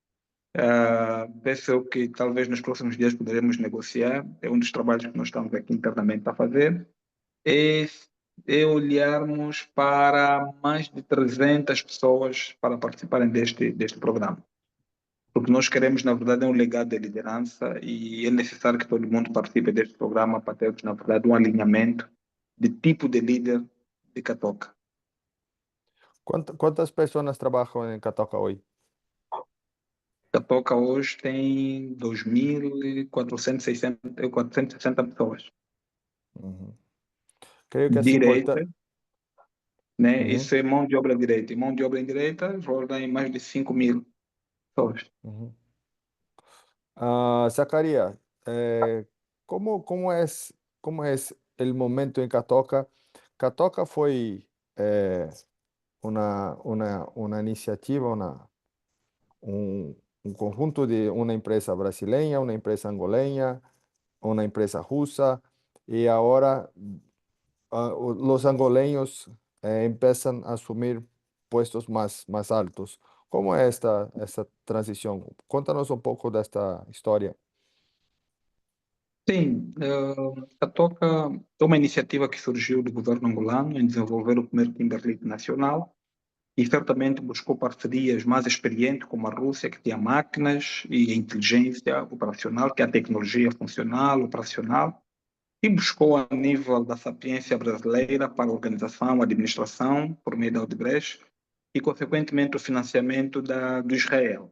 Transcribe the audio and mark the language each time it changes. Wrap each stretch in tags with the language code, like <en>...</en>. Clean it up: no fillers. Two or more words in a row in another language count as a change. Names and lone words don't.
<pt>Penso que talvez nos próximos dias poderemos negociar, é um dos trabalhos que nós estamos aqui internamente a fazer é, é olharmos para mais de 300 pessoas para participarem deste programa. Porque nós queremos, na verdade, um legado de liderança e é necessário que todo mundo participe deste programa para termos, na verdade, um alinhamento de tipo de líder de Catoca.</pt> <es>¿Cuántas personas trabajan en Catoca hoy?</es> <pt>Catoca hoje tem 2.460 460 pessoas.</pt> <es>Ujú. Creo que es</es> <pt>Direita,</pt> <es>importante.</es> <pt>né? Isso é mão de obra direita. E mão de obra indireita roda em mais de 5.000 pessoas.</pt> <es>Zacarías, eh, ¿cómo es el momento en Catoca? Catoca fue una iniciativa, un conjunto de una empresa brasileña, una empresa angoleña, una empresa rusa, y ahora los angoleños empiezan a asumir puestos más altos. ¿Cómo es esta transición? Cuéntanos un poco de esta historia.</es> <pt>Sim, a Toca é uma iniciativa que surgiu do governo angolano em desenvolver o primeiro Kimberlite nacional e certamente buscou parcerias mais experientes, como a Rússia, que tinha máquinas e a inteligência operacional, que é a tecnologia funcional, operacional, e buscou a nível da sapiência brasileira para a organização, administração, por meio da Odebrecht, e, consequentemente, o financiamento do Israel.</pt>